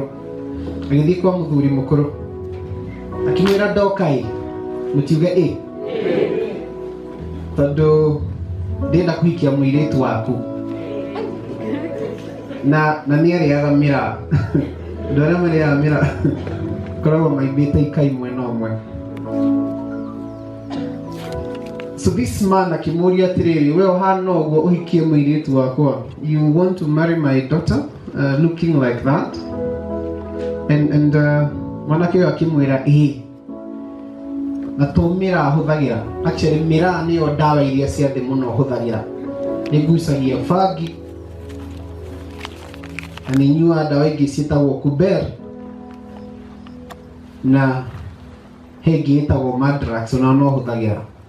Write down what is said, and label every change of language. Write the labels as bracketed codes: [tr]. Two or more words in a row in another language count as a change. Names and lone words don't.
[ki] Agĩthiĩ kwa mũthuri mũkũrũ akĩmwĩra ndokai, mũtiuge ĩ, tondũ ndĩrenda kũhikia mũirĩtu waku. Na nĩ arĩaga mĩraa. Andũ arĩa marĩaga mĩraa koragwo maimbĩte ikai mwena ũmwe. [en] So this man [ki] akĩmũria atĩrĩrĩ, we ũhana ũguo ũhikie mũirĩtu wakwa? [en] You want to marry my daughter looking like that? [ki] And mwanake ũyũ akĩmwĩra ĩ, na to mĩraa hũthagĩra. Actually mĩraa nĩyo ndawa iria cia thĩ mũno hũthagĩra. Nĩngucagia bangi na nĩnyuaga ndawa ingĩ ciĩtagwo kuber na he ĩngĩ ĩtagwo madrax ona no hũthagĩra.